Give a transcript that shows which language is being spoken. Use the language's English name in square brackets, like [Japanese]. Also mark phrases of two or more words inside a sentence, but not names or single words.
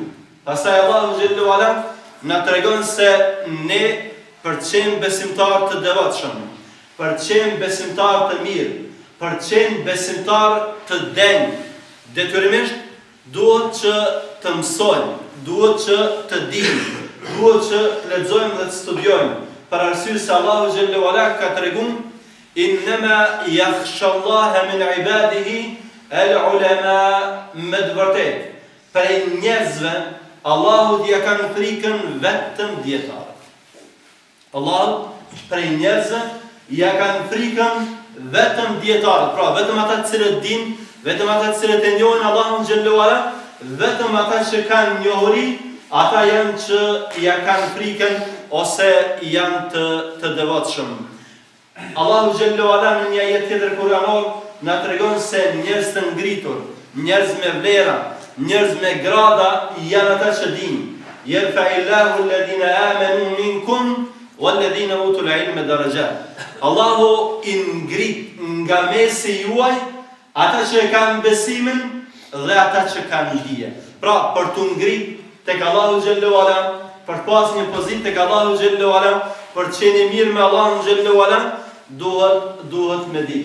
[Albanian] Pastaj Allahu [Arabic] جل وعلا [Albanian] na tregon se ne për të qenë besimtar të devotshëm, për të qenë besimtar të mirë, për të qenë besimtar të denj, detyrimisht duhet që të mësojmë, duhet që të dimë, duhet që të lexojmë dhe të studiojmë. Për arsye se Allahu [Arabic] جل وعلا [Albanian] ka treguar [Arabic] إنما يخشى الله من عباده العلماء, [Albanian] me të vërtetë prej njerëzve Allahu t'ia kanë frikën vetëm dietarët. Allahu prej njerëzve ja kanë frikën vetëm dietarët, pra vetëm ata të cilët dinë, vetëm ata të cilët e njohin Allahun [Arabic] جل وعلا, [Albanian] vetëm ata që kanë njohuri, ata janë që ja kanë frikën ose janë të devotshëm. Allahu [Arabic] جل وعلا [Albanian] në një ajet tjetër kuranor na tregon se njerëz të ngritur, njerëz me vlera, njerëz me grada janë ata që dinë. [Arabic] يرفع الله الذين آمنوا منكم والذين أوتوا العلم درجات. [Albanian] Allahu i ngrit nga mesi juaj ata që kanë besimin dhe ata që kanë dije. Pra, për të ngrit tek Allahu [Arabic] جل وعلا, [Albanian] për të pas një pozitë tek Allahu [Arabic] جل وعلا, [Albanian] për të qenë mirë me Allahun [Arabic] جل وعلا, [Albanian] duhet me ditë.